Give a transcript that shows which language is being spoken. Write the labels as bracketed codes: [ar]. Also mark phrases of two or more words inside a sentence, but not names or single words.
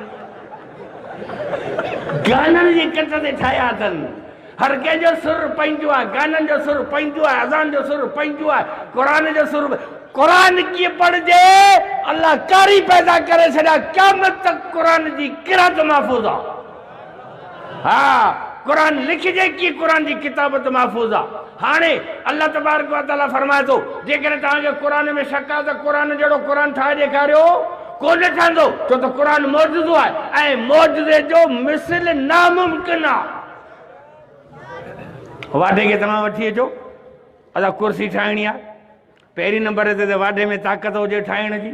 [sd] गाननि जी कट ते ठाहिया अथनि हर कंहिंजो सुर पंहिंजो आहे गाननि जो सुर पंहिंजो आहे अज़ान जो सुर पंहिंजो आहे क़ुरान जो सुर क़ुरान कीअं पढ़जे अल्लाह कारी पैदा करे छॾिया क़यामत तक क़ुरान जी किरात महफ़ूज़ आहे हा क़ुरान लिखिजे कीअं क़ुरान जी किताबत महफ़ूज़ आहे हाणे अल्लाह [ar] تبارك وتعالى [sd] फरमाए थो जेकॾहिं तव्हांखे क़ुरान में शक आहे त क़ुरान जहिड़ो क़ुरान ठाहे ॾेखारियो कोन ठहंदो छो त क़ुरान मौजूदो आहे ऐं मौजूदे जो मिसल नामुमकिन आहे वाढे खे तव्हां वठी अचो असां कुर्सी ठाहिणी आहे पहिरीं नंबर ते त वाढे में ताक़त हुजे ठाहिण जी